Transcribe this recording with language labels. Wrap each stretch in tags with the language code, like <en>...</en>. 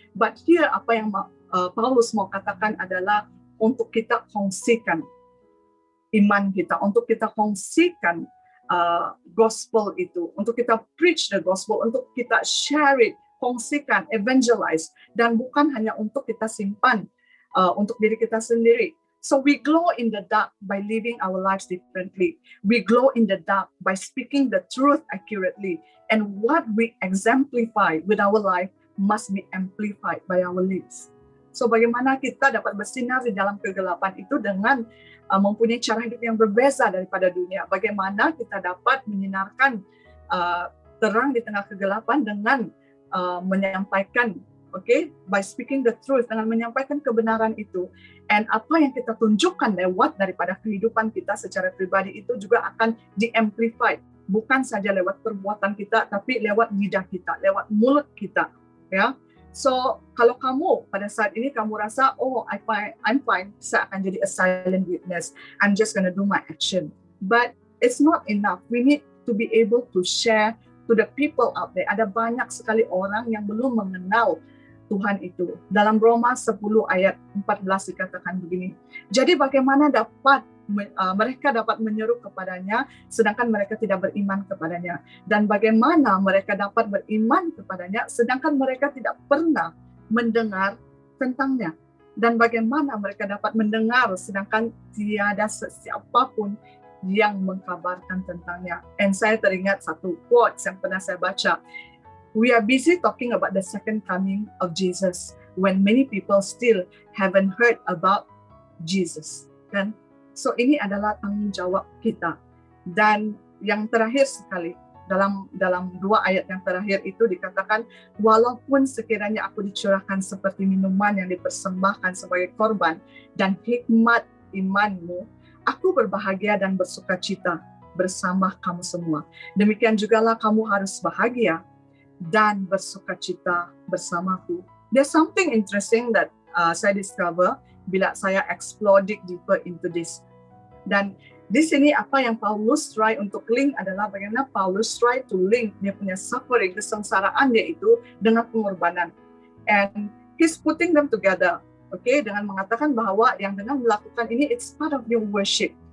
<ms>But here apa yang Paulus mau katakan adalah untuk kita kongsikan iman kita, untuk kita kongsikan gospel itu, untuk kita</ms> <en>preach the gospel,</en> <ms>untuk kita</ms> <en>share it,</en> <ms>kongsikan, evangelize, dan bukan hanya untuk kita simpan untuk diri kita sendiri.</ms> <en>So we glow in the dark by living our lives differently. We glow in the dark by speaking the truth accurately. And what we exemplify with our life must be amplified by our lips.</en> <ms>So bagaimana kita dapat bersinar di dalam kegelapan itu dengan mempunyai cara hidup yang berbeza daripada dunia. Bagaimana kita dapat menyinarkan terang di tengah kegelapan dengan menyampaikan, okay,</ms> <en>by speaking the truth,</en> <ms>dengan menyampaikan kebenaran itu. And apa yang kita tunjukkan lewat daripada kehidupan kita secara pribadi itu juga akan di-amplify. Bukan saja lewat perbuatan kita, tapi lewat lidah kita, lewat mulut kita. Ya. So, kalau kamu pada saat ini kamu rasa,</ms> <en>oh, I'm fine,</en> <ms>saya akan jadi</ms> <en>a silent witness. I'm just gonna do my action. But it's not enough. We need to be able to share to the people out there.</en> <ms>Ada banyak sekali orang yang belum mengenal Tuhan itu. Dalam Roma 10 ayat 14 dikatakan begini. Jadi bagaimana mereka dapat menyeru kepadanya sedangkan mereka tidak beriman kepadanya, dan bagaimana mereka dapat beriman kepadanya sedangkan mereka tidak pernah mendengar tentangnya, dan bagaimana mereka dapat mendengar sedangkan tiada siapapun yang mengkabarkan tentangnya. And saya teringat satu quote yang pernah saya baca.</ms> <en>We are busy talking about the second coming of Jesus when many people still haven't heard about Jesus.</en> <ms>Kan? So ini adalah tanggung jawab kita. Dan yang terakhir sekali, dalam 2 ayat yang terakhir itu dikatakan, walaupun sekiranya aku dicurahkan seperti minuman yang dipersembahkan sebagai korban dan hikmat imanmu, aku berbahagia dan bersukacita bersama kamu semua. Demikian jugalah kamu harus bahagia dan bersukacita bersamaku.</ms> <en>There's something interesting that saya discover</en> <ms>bila saya</ms> <en>explore deeper into this.</en> <ms>Dan di sini apa yang Paulus try untuk link adalah bagaimana Paulus</ms> <en>try to link</en> <ms>dia punya suffering, kesengsaraan dia itu dengan pengorbanan.</ms> <en>And he's putting them together, okay,</en> <ms>dengan mengatakan bahwa yang dengan melakukan ini</ms> <en>it's part of your worship.</en>